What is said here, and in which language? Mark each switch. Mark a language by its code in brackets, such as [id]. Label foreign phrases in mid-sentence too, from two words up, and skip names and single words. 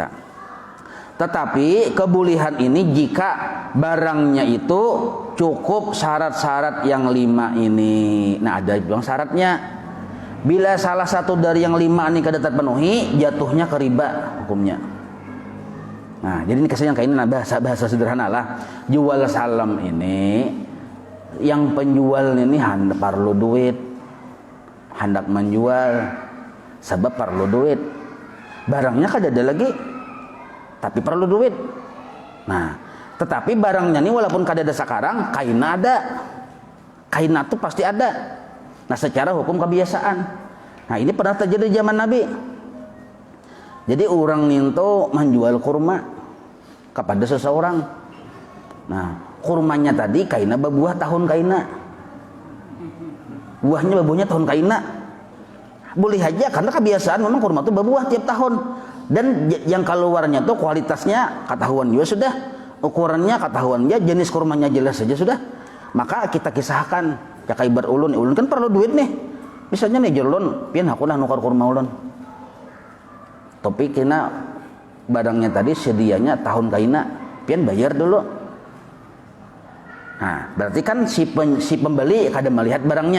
[bjn] Tetapi kebolehan ini jika barangnya itu cukup syarat-syarat yang 5 ini. Nah, ada bilang syaratnya. Bila salah satu dari yang 5 ini kada terpenuhi, jatuhnya ke riba hukumnya. Nah, jadi ini kesannya kayak ini, nah, bahasa sederhana lah. Jual salam ini, yang penjual ini hendak perlu duit, hendak menjual, sebab perlu duit. Barangnya kada ada lagi, tapi perlu duit. Nah, tetapi barangnya ini walaupun kada ada sekarang, kaina ada. Kaina itu pasti ada. Nah, secara hukum kebiasaan. Nah, ini pernah terjadi di zaman Nabi. Jadi orang ninto menjual kurma kepada seseorang. Nah, kurmanya tadi kaina berbuah tahun kaina. Buahnya tahun kaina. Boleh aja karena kebiasaan memang kurma itu berbuah tiap tahun. Dan yang keluarnya tuh kualitasnya ketahuan juga sudah. Ukurannya ketahuan ya, jenis kurmanya jelas saja sudah. Maka kita kisahkan ya kayak ibarat ulun kan perlu duit nih. Misalnya nih ulun, pian aku lah nukar kurma ulun. Tapi kena barangnya tadi sedianya tahun kaina, pian bayar dulu. Nah, berarti kan si pembeli kada melihat barangnya.